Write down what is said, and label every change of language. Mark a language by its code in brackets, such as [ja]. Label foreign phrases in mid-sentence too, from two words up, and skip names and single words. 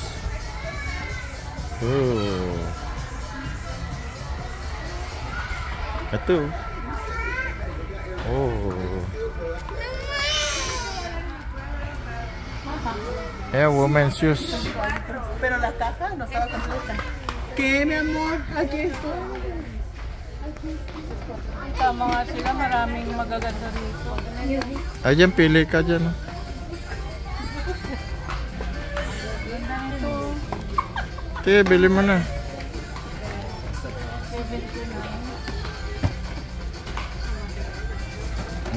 [tl] Oh. Ito. [en] Oh. Yeah, women's shoes. [es] Pero la caja no estaba completa. ¿Qué, mi amor? Aquí estoy. [tl] Tama nga sila, maraming magaganda rito. Ay, dyan, pili ka dyan. Oh. Ganda nito. Sige, bili mo na. 79.